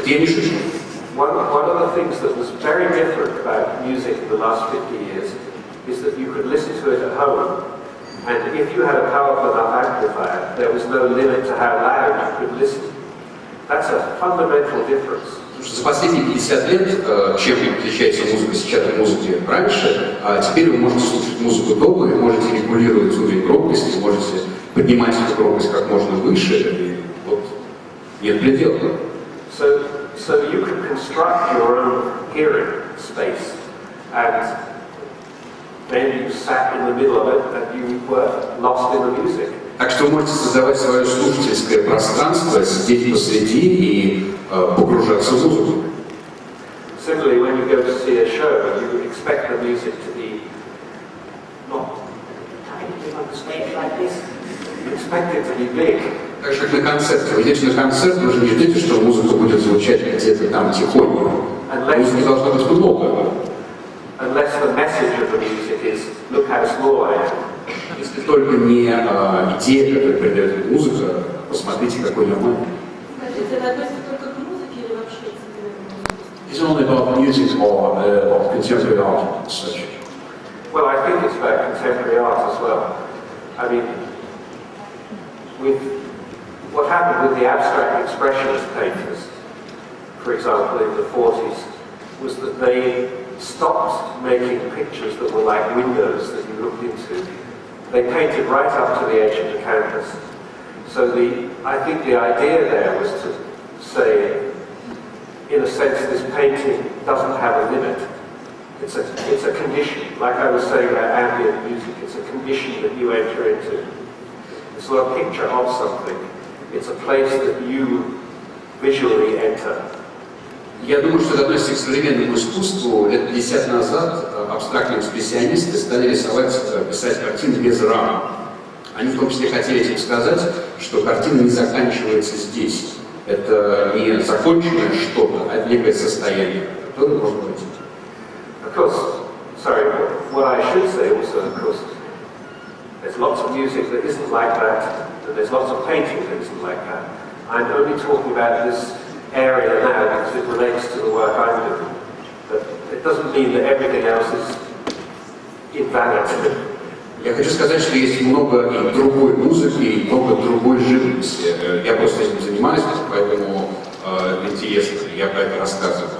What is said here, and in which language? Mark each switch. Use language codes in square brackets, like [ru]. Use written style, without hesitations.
[ru] Я не шучу. [en] one of the things that was very different about music in the last 50 years is that you could listen to it at home, and if you had a powerful enough amplifier, there was no limit to how loud you could listen. That's a fundamental difference. [ru] За последние 50 лет, чем отличается музыка сейчас от музыки раньше, теперь вы можете слушать музыку дома, вы можете регулировать уровень громкости, можете поднимать эту громкость как можно выше, и вот нет предела. [en] So you can construct your own hearing space, and then you sat in the middle of it and you were lost in the music. [ru] Так что вы можете создавать свое слушательское пространство, сидеть посреди и погружаться в музыку. [en] Similarly, when you go to see a show, you expect the music to be not tiny on the stage like this. You expect it to be big. [ru] Так же, как на концерте. Вы идете на концерт, вы же не ждете, что музыка будет звучать где-то там тихонько. Музыки должно быть много. [en] Unless the message of the music is, look how small I am. [ru] Если только не идея, которую передает музыка, посмотрите, какой я маленький. Скажите, это относится только к музыке или вообще к современной музыке? [en] Is it only about music or about contemporary art and such? Well, I think it's about contemporary art as well. I mean, with what happened with the abstract expressionist painters, for example, in the 40s, was that they stopped making pictures that were like windows that you looked into. They painted right up to the edge of the canvas. So I think the idea there was to say, in a sense, this painting doesn't have a limit. It's a condition. Like I was saying about ambient music, it's a condition that you enter into. It's not a picture of something. It's a place that you visually enter. [ru] Я думаю, что это относится к современному искусству. Лет 50 назад абстрактные экспрессионисты стали рисовать, писать картины без рам. Они в том числе хотели этим сказать, что картина не заканчивается здесь. Это не законченное что-то, а некое состояние, которое может быть. [en] Of course, sorry, what I should say also, of course, there's lots of music that isn't like that, and there's lots of painting that isn't like that. I'm only talking about this area now because it relates to the work I'm doing. But it doesn't mean that everything else is invalid. [ru] Я хочу сказать, что есть много и другой музыки, и много другой живописи. Я просто этим занимаюсь, поэтому интересно, я про это рассказываю.